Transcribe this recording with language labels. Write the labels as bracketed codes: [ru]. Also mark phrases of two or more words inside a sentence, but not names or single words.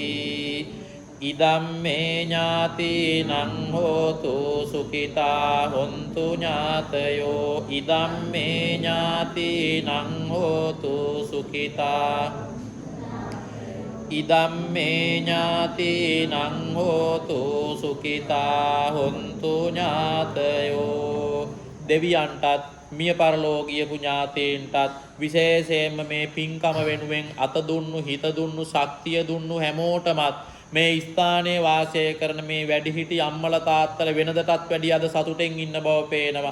[pi] ඉදම්මේ ඥාතිනං හෝතු සුඛිතා හොන්තු ඥාතයෝ. ඉදම්මේ ඥාතිනං හෝතු සුඛිතා. ඉදම්මේ ඥාතිනං හෝතු සුඛිතා හොන්තු ඥාතයෝ. [si] දෙවියන්ටත් මිය පරලෝ ගියපු ඥාතීන්ටත් විශේෂයෙන්ම මේ පින්කම වෙනුවෙන් අත දුන්නු, හිත දුන්නු, ශක්තිය දුන්නු හැමෝටමත් මේ ස්ථානයේ වාසය කරන මේ වැඩිහිටි අම්මලා තාත්තලා වෙනදටත් වැඩිය අද සතුටෙන් ඉන්න බව පේනවා.